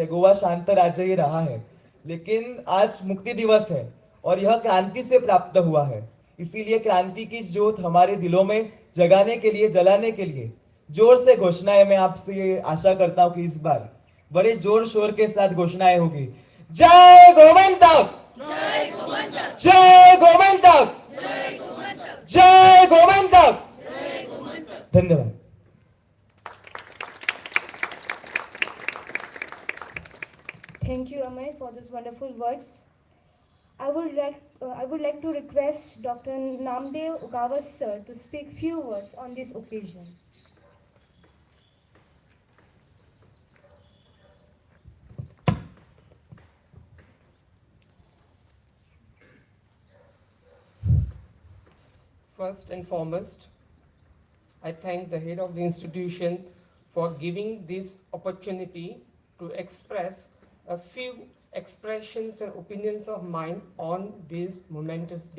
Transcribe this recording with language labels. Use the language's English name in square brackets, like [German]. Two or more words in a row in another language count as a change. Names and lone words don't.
[Hindi] गोवा शांत राज्य ही रहा है, लेकिन आज मुक्ति दिवस है और यह क्रांति से प्राप्त हुआ है। इसीलिए क्रांति की ज्योत हमारे दिलों में जगाने के लिए, जलाने के लिए जोर से घोषणाएं, मैं आपसे आशा करता हूं कि इस बार बड़े जोर शोर के साथ घोषणाएं होगी। जय गोमंतक, जय गोमंतक, जय गोमंतक, जय गोमंतक। धन्यवाद। [English] Thank you, Amay, for those wonderful words. I would like to request Dr. Namdev Ugawas sir to speak few words on this occasion. First and foremost, I thank the head of the institution for giving this opportunity to express a few expressions and opinions of mine on this momentous day.